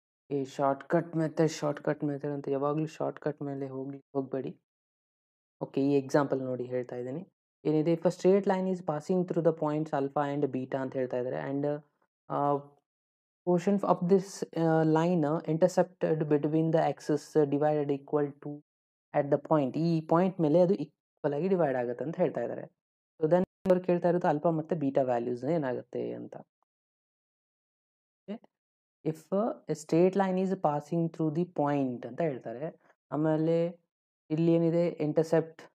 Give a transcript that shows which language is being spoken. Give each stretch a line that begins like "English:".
Kannada: ಈ shortcut method ಅಂತ ಯಾವಾಗಲೂ ಶಾರ್ಟ್ಕಟ್ ಮೇಲೆ ಹೋಗಬೇಡಿ. ಓಕೆ, ಈ ಎಕ್ಸಾಂಪಲ್ ನೋಡಿ ಹೇಳ್ತಾ ಇದ್ದೀನಿ. ಏನಿದೆ,
English: if a straight line is passing through the points alpha and beta
Kannada: ಅಂತ ಹೇಳ್ತಾ ಇದ್ದಾರೆ.
English: And portion of this line intercepted between the axis divided equal to at the point.
Kannada: ಈ ಪಾಯಿಂಟ್ ಮೇಲೆ ಅದು ಈಕ್ವಲ್ ಆಗಿ ಡಿವೈಡ್ ಆಗುತ್ತೆ ಅಂತ ಹೇಳ್ತಾ ಇದ್ದಾರೆ. ಸೊ ದೆನ್ ಅವ್ರು ಕೇಳ್ತಾ ಇರೋದು ಆಲ್ಫಾ ಮತ್ತು ಬೀಟಾ ವ್ಯಾಲ್ಯೂಸ್ ಏನಾಗುತ್ತೆ ಅಂತ.
English: if a straight line is passing through the point
Kannada: ಅಂತ ಹೇಳ್ತಾರೆ. ಆಮೇಲೆ ಇಲ್ಲಿ ಏನಿದೆ, ಇಂಟರ್ಸೆಪ್ಟ್